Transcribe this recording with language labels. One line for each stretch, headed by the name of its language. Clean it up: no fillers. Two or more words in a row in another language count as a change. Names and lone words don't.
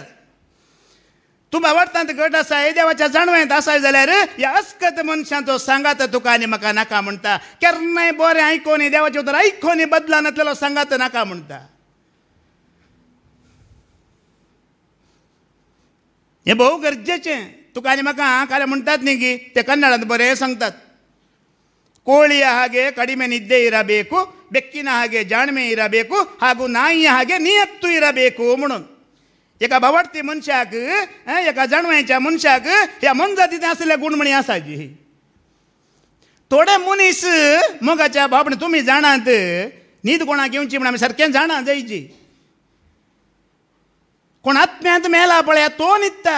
Konkani: तूं भावार्थांत घट आसाय, देवाच्या जाणवायंत आसाय जाल्यार ह्या अस्कत मनशांचो सांगात तुका आनी म्हाका नाका म्हणटा. केन्नाय बरें आयकोनी देवाचें उतर आयकोनी बदलनातलेलो सांगात नाका म्हणटा. हें भोव गरजेचें तुका आनी म्हाका. कारण म्हणटात न्ही की ते कन्नडांत बरें सांगतात,
Kannada: ಕೋಳಿಯ ಹಾಗೆ ಕಡಿಮೆ ನಿದ್ದೆ ಇರಬೇಕು, ಬೆಕ್ಕಿನ ಹಾಗೆ ಜಾಣ್ಮೆ ಇರಬೇಕು, ಹಾಗೂ ನಾಯಿಯ ಹಾಗೆ ನಿಯತ್ತು ಇರಬೇಕು म्हणून.
Konkani: एका भावार्थी मनशाक एका जाणवायच्या मनशाक ह्या मनजातीचे असलेल्या गुण म्हणी आसाची. थोडे मनीस मोगाच्या भावणे तुमी जाणात न्हीद कोणाक येवची म्हणून आमी सारकें जाणा जायची. कोण आत्म्यांत मेला पळय तो न्हिदता.